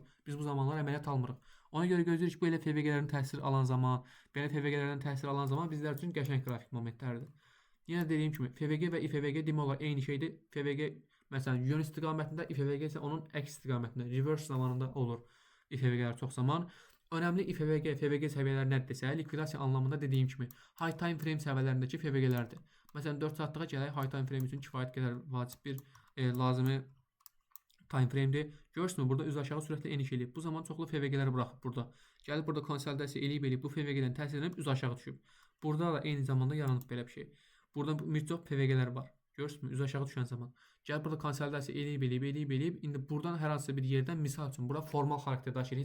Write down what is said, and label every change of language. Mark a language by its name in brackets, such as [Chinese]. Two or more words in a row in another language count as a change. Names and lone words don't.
[Azerbaijani] Biz bu zamanlar əməliyyat almırıq. Ona görə gözləyirik ki, bu elə FVG-lərin təsir alan zaman, belə FVG-lərdən təsir alan zaman bizlər üçün qəşəng qrafik momentlərdir. Yenə dediyim kimi, FVG və IFVG demək olar eyni şeydir. FVG məsələn yön istiqamətində, IFVG isə onun əks istiqamətində, reverse zamanında olur IFVG-lər çox zaman. Önəmli IFVG, FVG səviyyələri nədir desə, likvidasiya anlamında dediyim kimi, [English] high time frame [Azerbaijani] səviyyələrindəki FVG-lərdir. Məsələn, 4 saatlığa gələk, [English] high time frame [Azerbaijani] üçün kifayət qədər vacib bir lazımi time frame-dir. Görürsünüz, burada üz aşağı sürətlə eniş eləyib. Bu zaman çoxlu FVG-ləri buraxıb burada. Gəlib burada konsolidasiya eləyib bu FVG-dən təsir edib üz aşağı düşüb. Burada da eyni zamanda yaranıb belə bir şey. Burada bir çox FVG-lər var. Görürsünüz, üz aşağı düşən zaman. Gəlib burada konsolidasiya eləyib. İndi buradan hər hansı bir yerdən misal üçün bura formal xarakter daşıyır.